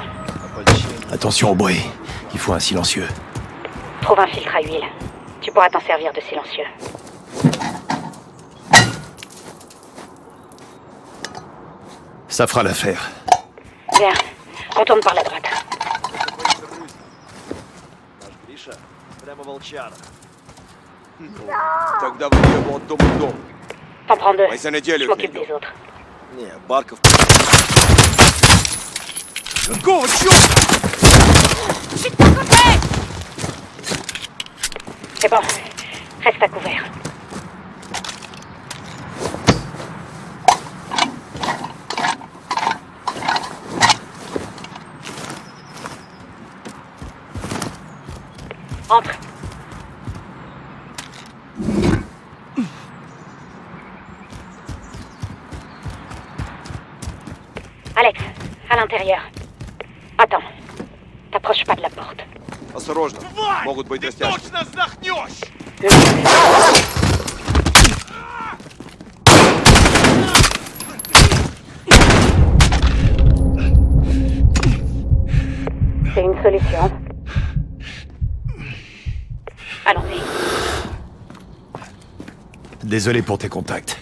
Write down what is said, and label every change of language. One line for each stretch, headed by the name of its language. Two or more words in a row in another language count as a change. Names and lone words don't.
French: Attention au bruit. Il faut un silencieux. Trouve un filtre à huile. Tu pourras t'en servir de silencieux. Ça fera l'affaire. Bien. On tourne par la droite.
Russian: Тогда вы его от дома в дом.
French: T'en prends deux.
Russian: Мы за
French: Je
Russian: неделю
French: m'occupe
Russian: найдем.
French: des autres.
Russian: Не, Барков... Какого черта?
French: C'est bon. Reste à couvert. Entre. Alex, à l'intérieur. Attends. T'approches pas de la porte.
Russian: Осторожно, могут быть растяжки. Точно сдохнешь!
French: C'est une solution. Allons-y. Désolé pour tes contacts.